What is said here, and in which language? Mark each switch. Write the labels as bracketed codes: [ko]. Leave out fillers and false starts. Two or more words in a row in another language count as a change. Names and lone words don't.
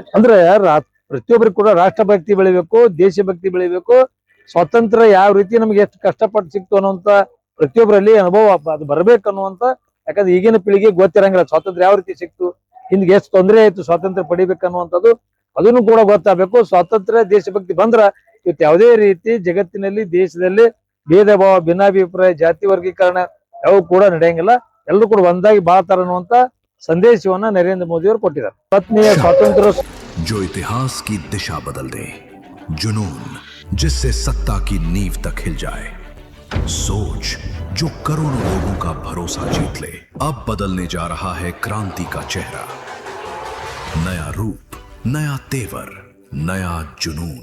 [kn] ಅಂದ್ರೆ ಪ್ರತಿಯೊಬ್ಬರಿಗೂ ಕೂಡ ರಾಷ್ಟ್ರಭಕ್ತಿ ಬೆಳಿಬೇಕು, ದೇಶಭಕ್ತಿ ಬೆಳಿಬೇಕು, ಸ್ವಾತಂತ್ರ್ಯ ಯಾವ ರೀತಿ ನಮ್ಗೆ ಎಷ್ಟು ಕಷ್ಟಪಟ್ಟು ಸಿಕ್ತು ಅನ್ನುವಂತ ಪ್ರತಿಯೊಬ್ಬರಲ್ಲಿ ಅನುಭವ ಅದು ಬರ್ಬೇಕು ಅನ್ನುವಂತ, ಯಾಕಂದ್ರೆ ಈಗಿನ ಪೀಳಿಗೆ ಗೊತ್ತಿರಂಗಿಲ್ಲ ಸ್ವಾತಂತ್ರ್ಯ ಯಾವ ರೀತಿ ಸಿಕ್ತು, ಹಿಂದಿಗೆ ಎಷ್ಟು ತೊಂದರೆ ಆಯ್ತು ಸ್ವಾತಂತ್ರ್ಯ ಪಡಿಬೇಕನ್ನುವಂಥದ್ದು, ಅದನ್ನು ಕೂಡ ಗೊತ್ತಾಗಬೇಕು। ಸ್ವಾತಂತ್ರ್ಯ ದೇಶಭಕ್ತಿ ಬಂದ್ರ ಇವತ್ತು ಯಾವುದೇ ರೀತಿ ಜಗತ್ತಿನಲ್ಲಿ ದೇಶದಲ್ಲಿ ಭೇದ ಭಾವ, ಭಿನ್ನಾಭಿಪ್ರಾಯ, ಜಾತಿ ವರ್ಗೀಕರಣ ಯಾವ ಕೂಡ ನಡೆಯಂಗಿಲ್ಲ, ಎಲ್ಲರೂ ಕೂಡ ಒಂದಾಗಿ ಬಾಳ್ತಾರ ಅನ್ನುವಂತ ಸಂದೇಶವನ್ನ ನರೇಂದ್ರ ಮೋದಿ ಅವರು ಕೊಟ್ಟಿದ್ದಾರೆ। ಪತ್ನಿಯ ಸ್ವಾತಂತ್ರ್ಯ [hi] जो इतिहास की दिशा बदल दे, जुनून जिससे सत्ता की नींव तक हिल जाए, सोच जो करोड़ों लोगों का भरोसा जीत ले। अब बदलने जा रहा है क्रांति का चेहरा। नया रूप, नया तेवर, नया जुनून।